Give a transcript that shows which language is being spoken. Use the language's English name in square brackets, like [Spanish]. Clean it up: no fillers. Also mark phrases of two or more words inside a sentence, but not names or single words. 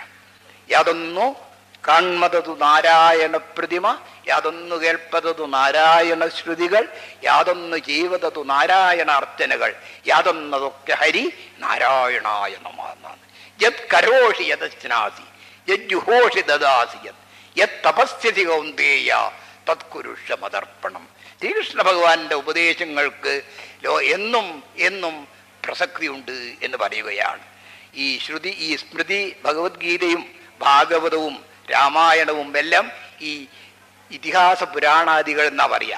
[Malayalam] യാതൊന്നു കാൺമതതു നാരായണ പ്രതിമ, യാതൊന്നു കേൾപ്പതതു നാരായണ ശ്രുതികൾ, യാതൊന്നു ജീവതതു നാരായണ അർച്ചനകൾ, യാതൊന്നതൊക്കെ ഹരി നാരായണായ നമഃ എന്നാണ്. [Sanskrit] യത് കരോഷി യദശ്നാസി യജ്ജുഹോഷി ദദാസി യത് തപസ്യസി കൗന്ദേയ തത്കുരുഷ മതർപ്പണം. [Malayalam] ശ്രീകൃഷ്ണ ഭഗവാന്റെ ഉപദേശങ്ങൾക്ക് എന്നും എന്നും പ്രസക്തിയുണ്ട് എന്ന് പറയുകയാണ്. ഈ സ്മൃതി ഭഗവത്ഗീതയും ഭാഗവതവും രാമായണവും എല്ലാം ഈ ഇതിഹാസ പുരാണാദികൾ എന്നാ പറയാ.